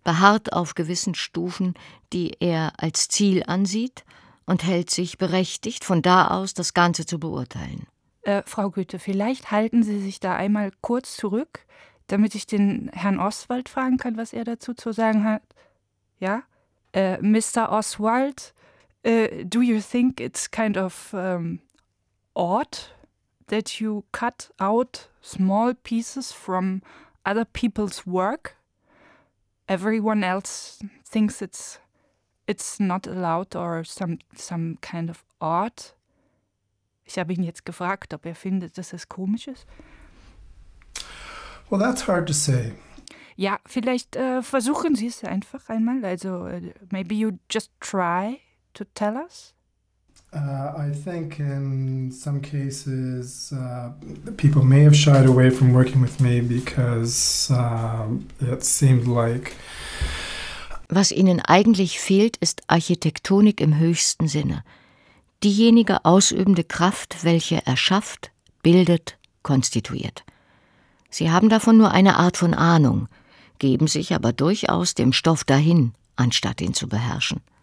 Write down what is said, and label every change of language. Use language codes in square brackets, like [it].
[de] Beharrt auf gewissen Stufen, die er als Ziel ansieht und hält sich berechtigt, von da aus das Ganze zu beurteilen. Frau Goethe, vielleicht halten Sie sich da einmal kurz zurück, damit ich den Herrn Oswald fragen kann, was er dazu zu sagen hat. Ja? Mr. [en] Oswald, do you think it's kind of odd that you cut out small pieces from other people's work? Everyone else thinks it's not allowed or some kind of odd. [de] Ich habe ihn jetzt gefragt, ob er findet, dass es komisch ist. [en] Well, that's hard to say. [de] Ja, vielleicht versuchen Sie es einfach einmal. [en] Also, maybe you just try to tell us. I think in some cases people may have shied away from working with me because it seemed like... [de] Was Ihnen eigentlich fehlt, ist Architektonik im höchsten Sinne. Diejenige ausübende Kraft, welche erschafft, bildet, konstituiert. Sie haben davon nur eine Art von Ahnung, geben sich aber durchaus dem Stoff dahin, anstatt ihn zu beherrschen.